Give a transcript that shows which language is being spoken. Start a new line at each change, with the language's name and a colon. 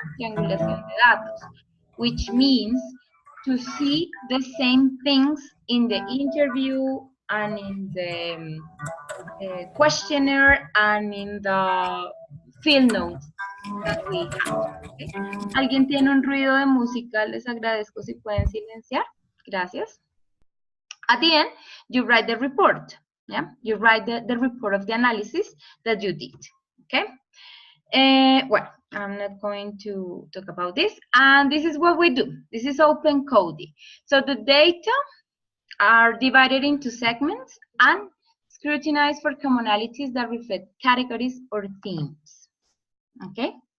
Spanish: Triangulación de datos,
English: which means to see the same things in the interview and in the questionnaire and in the field notes that we have. Okay?
Spanish: ¿Alguien tiene un ruido de música? Les agradezco si pueden silenciar. Gracias.
English: At the end, you write the report. Yeah, you write the report of the analysis that you did. Okay. Well, I'm not going to talk about this. And this is what we do. This is open coding. So the data are divided into segments and scrutinized for commonalities that reflect categories or themes. Okay.